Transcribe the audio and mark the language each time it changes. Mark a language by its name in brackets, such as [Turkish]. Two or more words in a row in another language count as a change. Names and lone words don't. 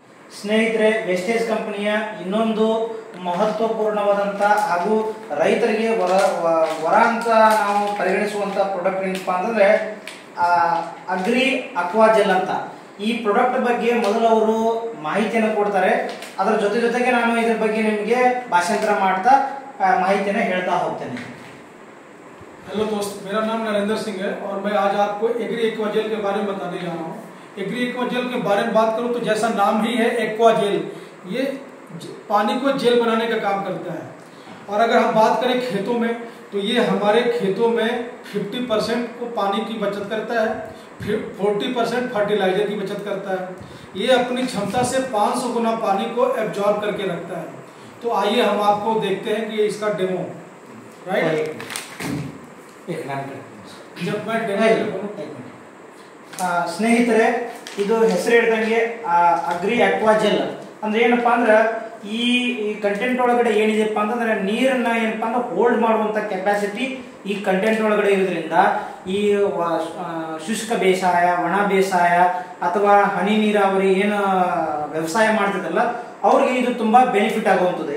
[Kannada] ಸ್ನೇಹಿತರೆ, ವೆಸ್ಟೇಜ್ ಕಂಪನಿಯ ಇನ್ನೊಂದು ಮಹತ್ವಪೂರ್ಣವಾದಂಥ ಹಾಗೂ ರೈತರಿಗೆ ವರ ಅಂತ ನಾವು ಪರಿಗಣಿಸುವಂಥ ಪ್ರಾಡಕ್ಟ್ ಏನಪ್ಪಾ ಅಂತಂದರೆ ಅಗ್ರಿ ಅಕ್ವಾಜೆಲ್ ಅಂತ. ಈ ಪ್ರಾಡಕ್ಟ್ ಬಗ್ಗೆ ಮೊದಲು ಅವರು ಮಾಹಿತಿಯನ್ನು ಕೊಡ್ತಾರೆ. ಅದರ ಜೊತೆಗೆ ನಾನು ಇದ್ರ ಬಗ್ಗೆ ನಿಮಗೆ ಭಾಷಾಂತರ ಮಾಡ್ತಾ ಮಾಹಿತಿಯನ್ನು ಹೇಳ್ತಾ ಹೋಗ್ತೇನೆ. [Hindi] हेलो दोस्त, मेरा नाम नरेंद्र सिंह है और मैं आज आपको एग्री एक्वाजेल के बारे में बताने जा रहा हूँ। एग्री एक्वाजेल के बारे में बात करूँ तो जैसा नाम ही है एक्वाजेल, ये पानी को जेल बनाने का काम करता है। और अगर हम बात करें खेतों में तो ये हमारे खेतों में 50% को पानी की बचत करता है, फिर 40% फर्टिलाइजर की बचत करता है। ये अपनी क्षमता से 500 गुना पानी को एब्जॉर्ब करके रखता है। तो आइए हम आपको देखते हैं कि ये इसका डेमो राइट। जब मैं [Kannada] ಸ್ನೇಹಿತರೆ, ಇದು ಹೆಸರು ಹೇಳ್ದಂಗೆ ಅಗ್ರಿ ಅಕ್ವಾಜೆಲ್ ಅಂದ್ರೆ ಏನಪ್ಪಾ ಅಂದ್ರೆ ಈ ಕಂಟೆಂಟ್ ಒಳಗಡೆ ಏನಿದೆಪ್ಪ ಅಂತಂದ್ರೆ ನೀರನ್ನ ಏನಪ್ಪಾ ಅಂದ್ರೆ ಹೋಲ್ಡ್ ಮಾಡುವಂತ ಕೆಪಾಸಿಟಿ ಈ ಕಂಟೆಂಟ್ ಒಳಗಡೆ ಇರೋದ್ರಿಂದ ಈ ಶುಷ್ಕ ಬೇಸಾಯ, ಒಣ ಬೇಸಾಯ ಅಥವಾ ಹನಿ ನೀರಾವರಿ ಏನು ವ್ಯವಸಾಯ ಮಾಡ್ತಿದ್ದಲ್ಲ ಅವ್ರಿಗೆ ಇದು ತುಂಬಾ ಬೆನಿಫಿಟ್ ಆಗುವಂಥದ್ದು.